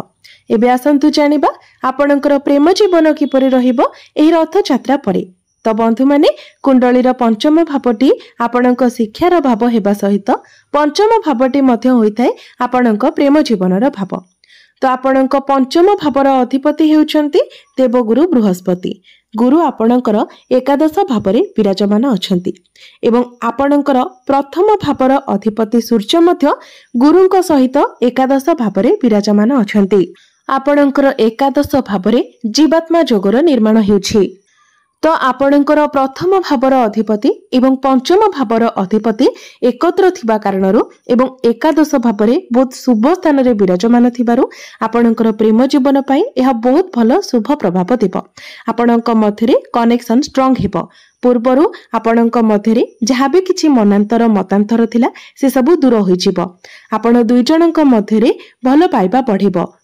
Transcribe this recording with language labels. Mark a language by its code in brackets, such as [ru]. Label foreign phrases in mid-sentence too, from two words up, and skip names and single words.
[or] ଏବେ ଆସନ୍ତୁ ଜାଣିବା ଆପଣଙ୍କର ପ୍ରେମ ଜୀବନ କିପରି ରହିବ ଏହି ରଥଯାତ୍ରା ପରେ। ତ ବନ୍ଧୁ ମାନେ କୁଣ୍ଡଳୀର ପଞ୍ଚମ ଭାବଟି ଆପଣଙ୍କ ଶିକ୍ଷାର ଭାବ ହେବା ସହିତ ପଞ୍ଚମ ଭାବଟି ମଧ୍ୟ ହୋଇଥାଏ ଆପଣଙ୍କ ପ୍ରେମ ଜୀବନର ଭାବ। ତ ଆପଣଙ୍କ ପଞ୍ଚମ ଭାବର ଅଧିପତି ହେଉଛନ୍ତି ଦେବଗୁରୁ ବୃହସ୍ପତି। ଗୁରୁ ଆପଣଙ୍କର ଏକାଦଶ ଭାବରେ ବିରାଜମାନ ଅଛନ୍ତି ଏବଂ ଆପଣଙ୍କର ପ୍ରଥମ ଭାବର ଅଧିପତି ସୂର୍ଯ୍ୟ ମଧ୍ୟ ଗୁରୁଙ୍କ ସହିତ ଏକାଦଶ ଭାବରେ ବିରାଜମାନ ଅଛନ୍ତି। ଆପଣଙ୍କର ଏକାଦଶ ଭାବରେ ଜୀବାତ୍ମା ଯୋଗର ନିର୍ମାଣ ହେଉଛି। ତ ଆପଣଙ୍କର ପ୍ରଥମ ଭାବର ଅଧିପତି ଏବଂ ପଞ୍ଚମ ଭାବର ଅଧିପତି ଏକତ୍ର ଥିବା କାରଣରୁ ଏବଂ ଏକାଦଶ ଭାବରେ ବହୁତ ଶୁଭ ସ୍ଥାନ ରେ ବିରାଜମାନ ଥିବାରୁ ଆପଣଙ୍କର ପ୍ରେମ ଜୀବନ ପାଇଁ ଏହା ବହୁତ ଭଲ ଶୁଭ ପ୍ରଭାବ ଦେବ। ଆପଣଙ୍କ ମଧ୍ୟରେ [en] connection strong [or] ହେବ। ପୂର୍ବରୁ ଆପଣଙ୍କ ମଧ୍ୟରେ ଯାହା ବି କିଛି ମନାନ୍ତର ମତାନ୍ତର ଥିଲା ସେ ସବୁ ଦୂର ହୋଇ ଯିବ। ଆପଣ ଦୁଇ ଜଣଙ୍କ ମଧ୍ୟରେ ଭଲ ପାଇବା ବଢ଼ିବ।